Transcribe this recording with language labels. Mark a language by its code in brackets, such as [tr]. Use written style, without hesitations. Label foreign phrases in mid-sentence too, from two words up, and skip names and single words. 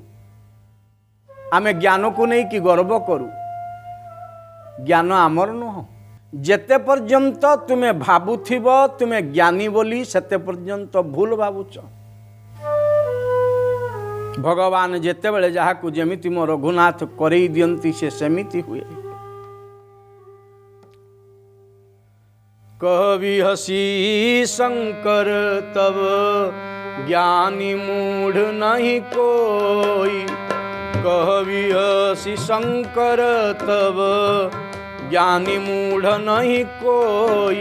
[or] ଆମେ ଜ୍ଞାନ କୁ ନହିଁ କି ଗର୍ବ କରୁ, ଜ୍ଞାନ ଆମର ନୁହ। ଯେତେ ପର୍ଯ୍ୟନ୍ତ ତୁମେ ଭାବୁଥିବ ତୁମେ ଜ୍ଞାନୀ ବୋଲି, ସେତେ ପର୍ଯ୍ୟନ୍ତ ଭୁଲ ଭାବୁଛ। ଭଗବାନ ଯେତେବେଳେ ଯାହାକୁ ଯେମିତି ମୋ ରଘୁନାଥ କରଇ ଦିଅନ୍ତି ସେ ସେମିତି ହୁଏ। [hi] कवि हसी शंकर तब ज्ञानी मूढ़ नहीं कोई। कवि हसी शंकर तब ज्ञानी मूढ़ नहीं कोई।